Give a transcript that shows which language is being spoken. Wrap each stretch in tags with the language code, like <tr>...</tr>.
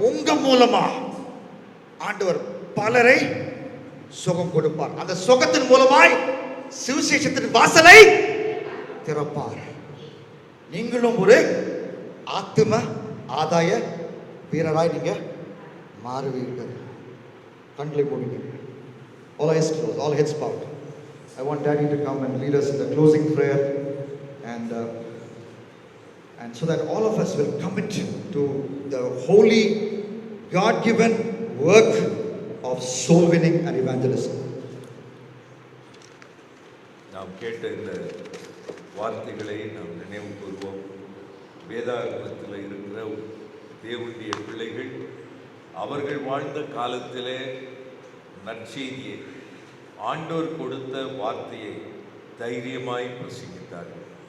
<ta>உங்க மூலமா ஆண்டவர் பலரை சுகம் கொடுப்பார். அந்த சுகத்தின் மூலமாய் சுவிசேஷத்தின் வாசலை திறப்பார். நீங்களும் ஒரு ஆத்தும ஆதாய வீரராய் நீங்க மாறுவீர்கள். கண்களை மூடுங்க.</ta> <en>All eyes closed, all heads bowed. I want Daddy to come and lead us in the closing prayer, and so that all of us will commit to the holy, God-given work of soul winning and evangelism.</en> <ta>நாம் கேட்ட இந்த வார்த்தைகளை நாம் நினைவு கூறுவோம். வேதாகமத்தில் இருக்கிற தேவனுடைய பிள்ளைகள் அவர்கள் வாழ்ந்த காலத்திலே நற்செய்தியை, ஆண்டோர் கொடுத்த வார்த்தையை தைரியமாய் பிரசங்கித்தார்கள்.</ta>